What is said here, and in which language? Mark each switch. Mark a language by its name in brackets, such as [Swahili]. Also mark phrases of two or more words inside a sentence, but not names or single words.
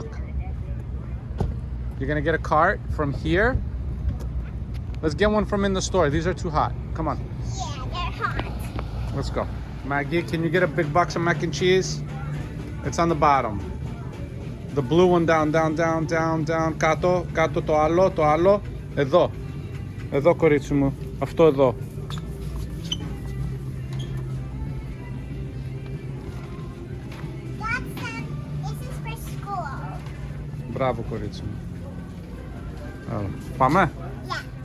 [English] You're going to get a cart from here. Let's get one from in the store. These are too hot. Come on. Yeah, they're hot. Let's go. Maggie, can you get a big box of mac and cheese? It's on the bottom. The blue one down, down, down, down, down. [Greek] Κάτω, κάτω το άλλο, το άλλο. Εδώ. Εδώ, κορίτσι μου. Αυτό εδώ. [English] This is for school. [Greek] Μπράβο, κορίτσι μου. Άρα, πάμε. [English] Yeah.